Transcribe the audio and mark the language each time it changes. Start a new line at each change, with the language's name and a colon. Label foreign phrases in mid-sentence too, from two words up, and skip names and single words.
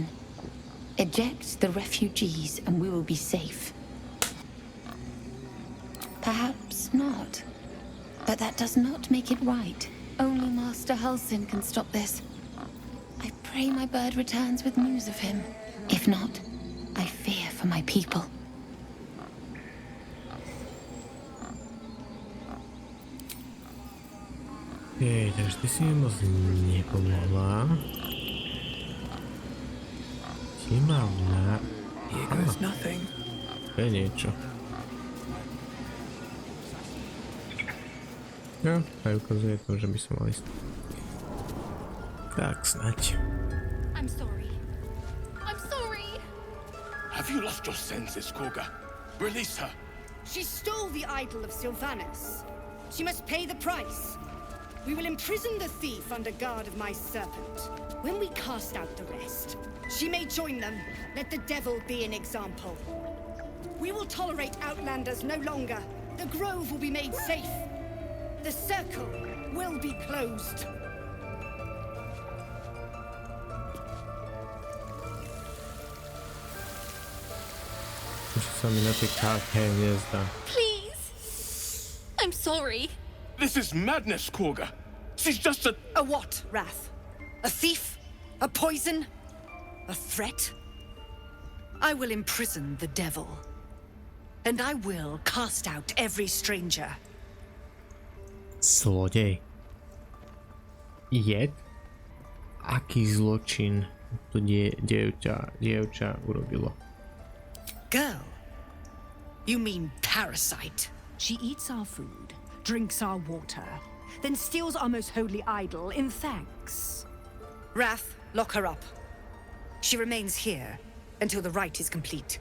English: Eject the refugees, and we will be safe. Perhaps not. But that does not make it right. Only Master Halsin can stop this. I pray my bird returns with news of him. If not, I fear for my people.
Slovak: Jej, takže ty si mi moc nepomohla. Si mal na...
English: Here goes nothing.
Slovak: To je niečo. No, aj ukazuje to, že by som mal ísť. Tak snať.
English: I'm sorry. I'm sorry. Have you lost your senses, Korga? Release her. She stole the idol of Sylvanas. She must pay the price. We will imprison the thief under guard of my serpent. When we cast out the rest, she may join them. Let the devil be an example. We will tolerate outlanders no longer. The grove will be made safe. The circle will be closed.
Slovak: Už sa mi na tej karte nezdá.
English: Please. I'm sorry. This is madness, Korga. She's just a... A what, Wrath? A thief? A poison? A threat? I will imprison the devil. And I will cast out every stranger.
Slovak: Zlodej. Jed? Aký zločin to dievča urobilo?
English: Girl? You mean parasite? She eats our food, drinks our water, then steals our most holy idol in thanks. Wrath, lock her up. She remains here until the rite is complete.